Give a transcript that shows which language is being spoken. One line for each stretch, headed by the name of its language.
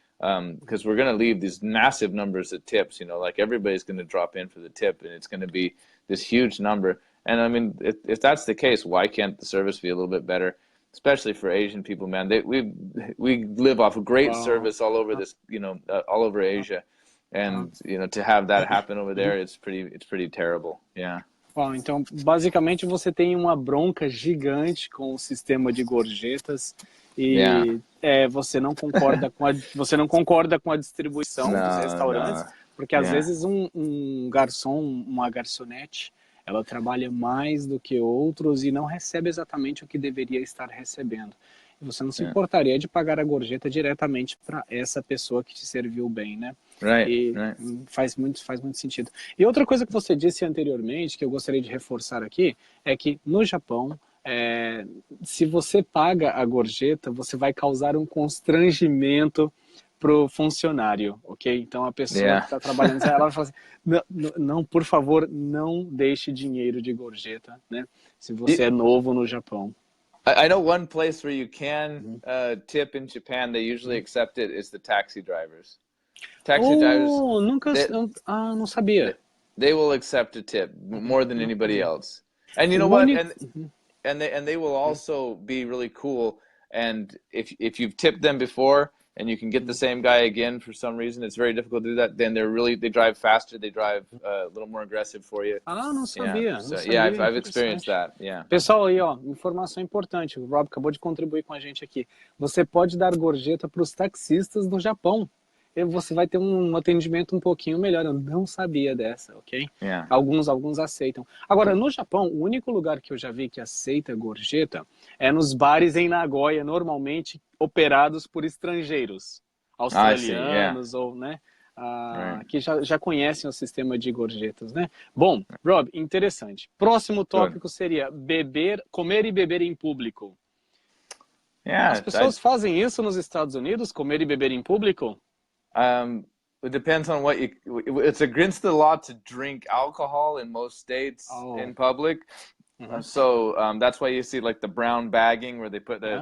English: Because we're going to leave these massive numbers of tips, you know, like everybody's going to drop in for the tip, and it's going to be this huge number. And I mean, if that's the case, why can't the service be a little bit better, especially for Asian people, man? We live off of great service all over this, you know, all over Asia, and you know, to have that happen over there, it's pretty terrible. Yeah.
Portuguese: Bom, então, basicamente, você tem uma bronca gigante com o sistema de gorjetas e você não concorda com a distribuição dos restaurantes, porque às vezes um garçom, uma garçonete, ela trabalha mais do que outros e não recebe exatamente o que deveria estar recebendo. E você não se importaria de pagar a gorjeta diretamente para essa pessoa que te serviu bem, né? Faz muito sentido. E outra coisa que você disse anteriormente, que eu gostaria de reforçar aqui, é que no Japão, se você paga a gorjeta, você vai causar um constrangimento pro funcionário, ok? Então a pessoa que está trabalhando, ela vai falar assim, não, por favor, não deixe dinheiro de gorjeta, né? Se você é novo no Japão.
English: I know one place where you can tip in Japan, they usually accept it, is the taxi drivers. Taxi drivers,
Portuguese: não sabia.
English: They will accept a tip more than anybody else. And you know what? And they will also be really cool. And if you've tipped them before and you can get the same guy again for some reason, it's very difficult to do that. Then they drive faster, they drive a little more aggressive for you.
Portuguese: Não sabia.
English: I've experienced that. Yeah.
Portuguese: Pessoal, aí, ó, informação importante. O Rob acabou de contribuir com a gente aqui. Você pode dar gorjeta para os taxistas no Japão. E você vai ter um atendimento um pouquinho melhor. Eu não sabia dessa, ok? Alguns aceitam. Agora, no Japão, o único lugar que eu já vi que aceita gorjeta é nos bares em Nagoya, normalmente operados por estrangeiros, australianos ou, né, que já conhecem o sistema de gorjetas, né? Bom, Rob, interessante. Próximo tópico seria comer e beber em público. As pessoas fazem isso nos Estados Unidos, comer e beber em público?
English: It depends on it's against the law to drink alcohol in most states in public. So that's why you see like the brown bagging where they put